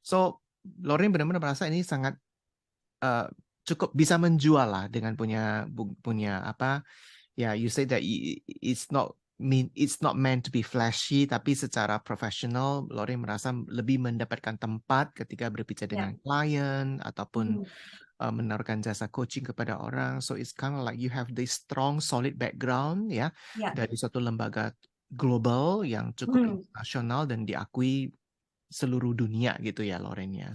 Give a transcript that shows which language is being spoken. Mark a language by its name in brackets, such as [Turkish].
[Indonesian] So Lorin benar-benar merasa ini sangat uh, cukup bisa menjual lah dengan punya apa ya, [English] you say that it's not meant to be flashy, [Indonesian] tapi secara profesional Lorin merasa lebih mendapatkan tempat ketika berbicara Ya. dengan klien ataupun Mhm. menawarkan jasa coaching kepada orang. [English] So it's kind of like you have this strong, solid background ya [Indonesian] Ya. dari suatu lembaga global yang cukup Mhm. internasional dan diakui seluruh dunia gitu ya Loren ya.